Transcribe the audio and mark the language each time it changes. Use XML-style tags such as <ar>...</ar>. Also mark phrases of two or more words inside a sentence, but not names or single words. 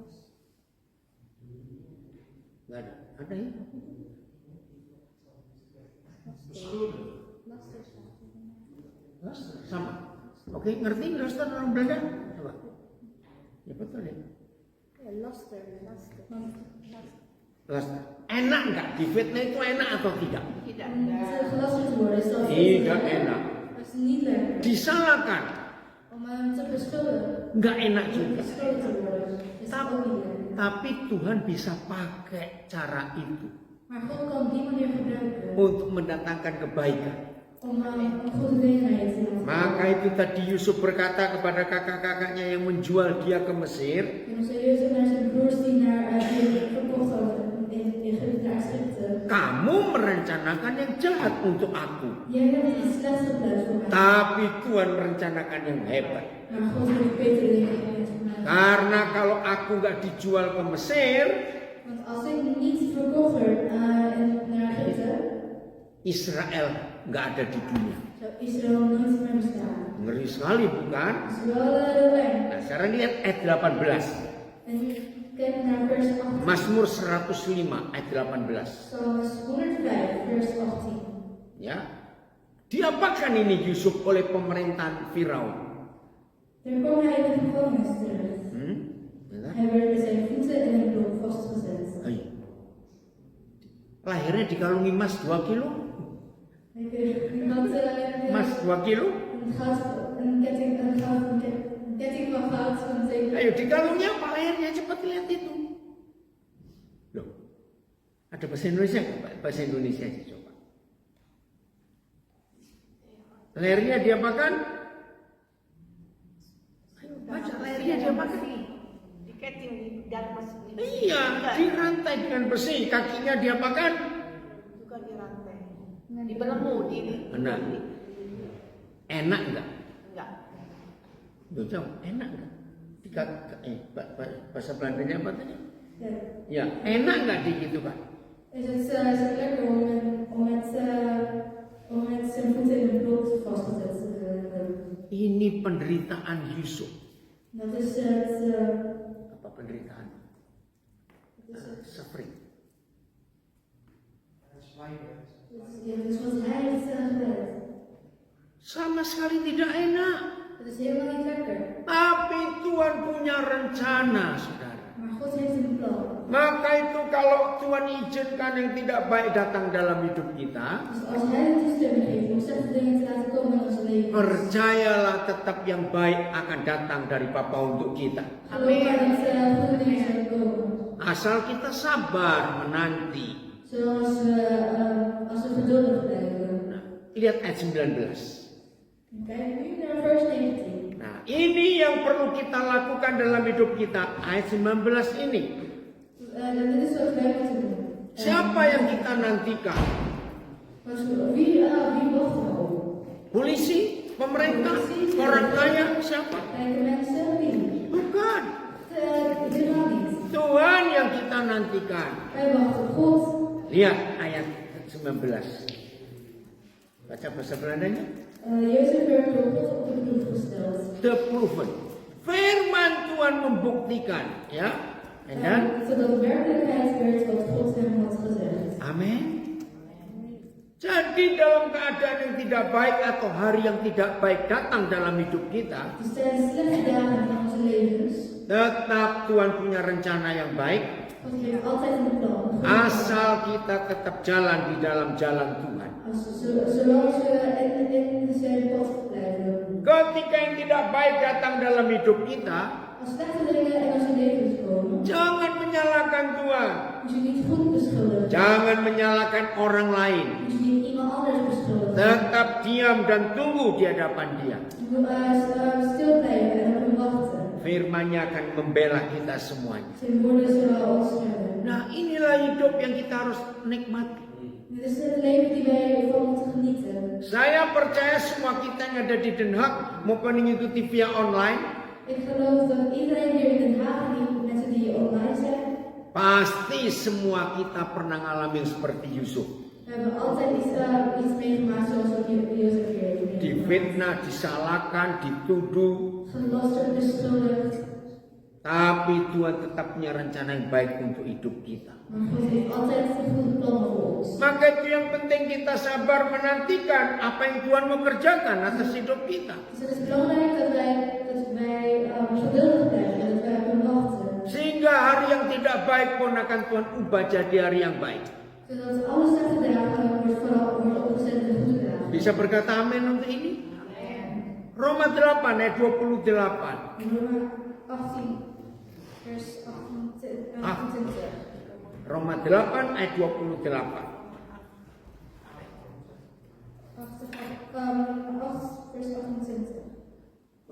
<id>Nggak ada. Ada ya? Luster, sama. Oke, ngerti luster orang Belanda? Coba. Ya betul ya. Luster. Luster. Enak nggak? Difitnah itu enak atau tidak? Tidak.</id> <nl>Gelasterd worden is dat</nl> <id>Tidak enak.</id> <nl>Dat is niet lekker.</nl> <id>Disalahkan,</id> <nl>Om hem te beschuldigen,</nl> <id>nggak enak juga.</id> <nl>beschuldigd te worden, is dat ook niet lekker.</nl> <id>Tapi Tuhan bisa pakai cara itu</id> <nl>Maar God kan die manier gebruiken</nl> <id>untuk mendatangkan kebaikan.</id> <nl>om goede gelegenheid te laten.</nl> <id>Maka itu tadi Yusuf berkata kepada kakak-kakaknya yang menjual dia ke Mesir,</id> <nl>En dan zei Jozef naar zijn broers die verkocht hadden in Egypte naar Egypte.</nl> <id>kamu merencanakan yang jahat untuk aku,</id> <nl>Jij hebt iets slechts gepland voor mij.</nl> <id>tapi Tuhan merencanakan yang hebat.</id> <nl>Maar God heeft betere dingen gepland voor mij.</nl> <id>Karena kalau aku nggak dijual ke Mesir,</id> <nl>Want als ik niet verkocht werd naar Egypte,</nl> <id>Israel nggak ada di dunia.</id> <nl>zou Israël nooit meer bestaan.</nl> <id>Ngeri sekali bukan?</id> <nl>Dat is wel heel erg.</nl> <id>Nah sekarang lihat ayat 18.</id> <nl>En kijk naar vers 18.</nl> <id>Mazmur 105 ayat 18.</id> <nl>Psalms 105 vers 18.</nl> <id>Ya. Diapakan ini Yusuf oleh pemerintahan Firaun?</id> <nl>Daar kwam hij in de gevangenis terecht.</nl> <id>Ya.</id> <nl>Hij werd met zijn voeten in een blok vastgezet.</nl> <id>Ayo. Lahirnya dikalungi emas 2 kilo.</id> <nl>Hij kreeg iemand</nl> <id>Emas 2 kilo.</id> <nl>een ketting van goud van 7.</nl> <id>Ayo dikalungi apa lahirnya, cepat lihat itu. Loh. Ada bahasa Indonesia nggak? Bahasa Indonesia aja coba. Lahirnya diapakan? Ayo baca, lahirnya diapakan? Diketing di dalam masjid. Iya, dirantai dengan besi, kakinya diapakan? Juga dirantai. Dibelenggu ini. Benar. Enak nggak? Enggak. Loh, jawab, enak nggak? Bahasa Belandanya apa tadi? Ja. Ya, enak nggak gitu Pak?</id> <nl>Is het lekker om met zijn voeten in een blok vastgezet te worden?</nl> <id>Ini penderitaan Yusuf.</id> <nl>Dat is het.</nl> <id>Apa penderitaan?</id> <en>Suffering.</en> <nl>Dit is wat hij heeft gedaan.</nl> <id>Sama sekali tidak enak.</id> <nl>Het is helemaal niet lekker.</nl> <id>Tapi Tuhan punya rencana, saudara.</id> <nl>Maar God heeft een plan.</nl> <id>Maka itu kalau Tuhan izinkan yang tidak baik datang dalam hidup kita,</id> <nl>Dus als hij een toestemming geeft om slechte dingen te laten komen in ons leven,</nl> <id>percayalah tetap yang baik akan datang dari Bapa untuk kita.</id> <nl>geloof maar dat goede dingen zullen komen.</nl> <id>Asal kita sabar menanti.</id> <nl>Zoals als we geduldig blijven.</nl> <id>Nah, lihat ayat 19.</id> <nl>Kijk nu naar vers 19.</nl> <id>Nah, ini yang perlu kita lakukan dalam hidup kita. Ayat 19 ini.</id> <nl>Dit is wat wij moeten doen.</nl> <id>Siapa yang kita nantikan?</id> <nl>Wie wachten we op?</nl> <id>Polisi? Pemerintah? Orang kaya? Siapa?</id> <nl>Rijke mensen? Wie?</nl> <id>Bukan.</id> <nl>Helemaal niet.</nl> <id>Tuhan yang kita nantikan.</id> <nl>Wij wachten op God.</nl> <id>Lihat ayat 19. Baca bahasa Belandanya.</id> <nl>Jozef werd door God op de proef gesteld.</nl> <en>The proven.</en> <id>Firman Tuhan membuktikan, ya.</id> <nl>En dan, Zodat werkelijkheid werd wat God hem had gezegd.</nl> <id>amin. Jadi dalam keadaan yang tidak baik atau hari yang tidak baik datang dalam hidup kita,</id> <nl>Dus tijdens slechte dagen in onze levens,</nl> <id>tetap Tuhan punya rencana yang baik.</id> <nl>God heeft altijd een plan.</nl> <id>Asal kita tetap jalan di dalam jalan Tuhan.</id> <nl>Zolang we in zijn pad blijven.</nl> <id>Ketika yang tidak baik datang dalam hidup kita,</id> <nl>Als slechte dingen in onze levens komen,</nl> <id>jangan menyalahkan Tuhan.</id> <nl>moet je niet God beschuldigen.</nl> <id>Jangan menyalahkan orang lain.</id> <nl>Moet je niet iemand anders beschuldigen.</nl> <id>Tetap diam dan tunggu di hadapan Dia.</id> <nl>Je moet stil blijven en op hem wachten.</nl> <id>Firman-Nya akan membela kita semuanya.</id> <nl>Zijn woorden zullen ons redden.</nl> <id>Nah, inilah hidup yang kita harus nikmati.</id> <nl>Dit is het leven die wij van moeten genieten.</nl> <id>Saya percaya semua kita yang ada di Den Haag maupun yang ikuti via online,</id> <nl>Ik geloof dat iedereen hier in Den Haag en die mensen die online zijn,</nl> <id>pasti semua kita pernah ngalamin seperti Yusuf.</id> <nl>we hebben altijd iets meegemaakt zoals wat Jozef hier heeft meegemaakt.</nl> <id>Difitnah, disalahkan, dituduh,</id> <nl>Gelasterd, beschuldigd,</nl> <id>Tapi Tuhan tetap punya rencana yang baik untuk hidup kita.</id> <nl>Maar God heeft altijd een goede plan voor ons.</nl> <id>Maka itu yang penting, kita sabar menantikan apa yang Tuhan mau kerjakan atas hidup kita.</id> <nl>Dus het is belangrijk dat wij geduldig blijven en dat wij kunnen wachten.</nl> <id>Sehingga hari yang tidak baik pun akan Tuhan ubah jadi hari yang baik.</id> <nl>Zodat alle slechte dagen wordt opgezet in de goede dagen.</nl> <id>Bisa berkata amin untuk ini? Roma 8 ayat 28.</id> <nl>Roma 18 vers 28.</nl> <id>Roma 8 ayat 28.</id> <nl>8 vers 28.</nl>